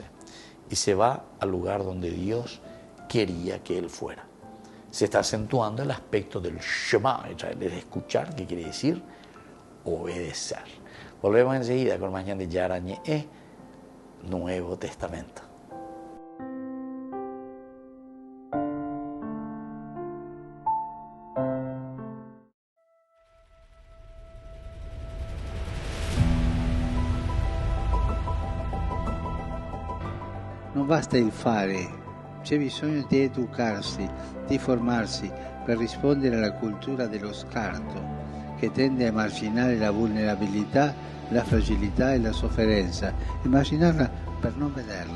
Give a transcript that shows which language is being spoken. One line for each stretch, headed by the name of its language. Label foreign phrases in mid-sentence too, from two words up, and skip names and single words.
Spanish: Y se va al lugar donde Dios quería que él fuera. Se está acentuando el aspecto del Shema, de escuchar, que quiere decir obedecer. Volvemos enseguida con Mañana de Yara Ñe, Nuevo Testamento.
Italian: Non basta il fare, c'è bisogno di educarsi, di formarsi per rispondere alla cultura dello scarto, che tende a emarginare la vulnerabilità, la fragilità e la sofferenza, immaginarla per non vederla.